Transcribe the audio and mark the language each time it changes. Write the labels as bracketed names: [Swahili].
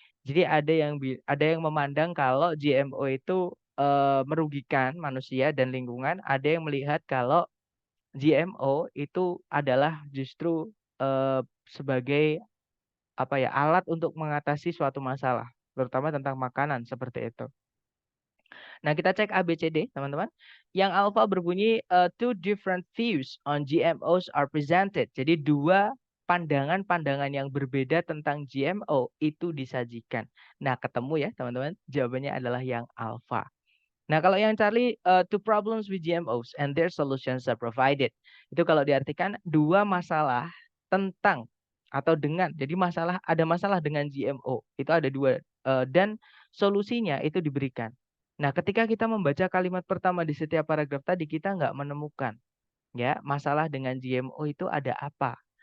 [Indonesian] Jadi ada yang memandang kalau GMO itu merugikan manusia dan lingkungan, ada yang melihat kalau GMO itu adalah justru sebagai apa ya, alat untuk mengatasi suatu masalah, terutama tentang makanan seperti itu. Nah, kita cek ABCD, teman-teman. Yang alpha berbunyi, [English] two different views on GMOs are presented. [Indonesian] Jadi dua pandangan-pandangan yang berbeda tentang GMO itu disajikan. Nah, ketemu ya, teman-teman. Jawabannya adalah yang alpha. Nah, kalau yang [English] Charlie, two problems with GMOs and their solutions are provided. [Indonesian] Itu kalau diartikan dua masalah tentang atau dengan. Jadi ada masalah dengan GMO. Itu ada dua. Dan solusinya itu diberikan. Nah, ketika kita membaca kalimat pertama di setiap paragraf tadi, kita nggak menemukan ya masalah dengan GMO itu ada apa.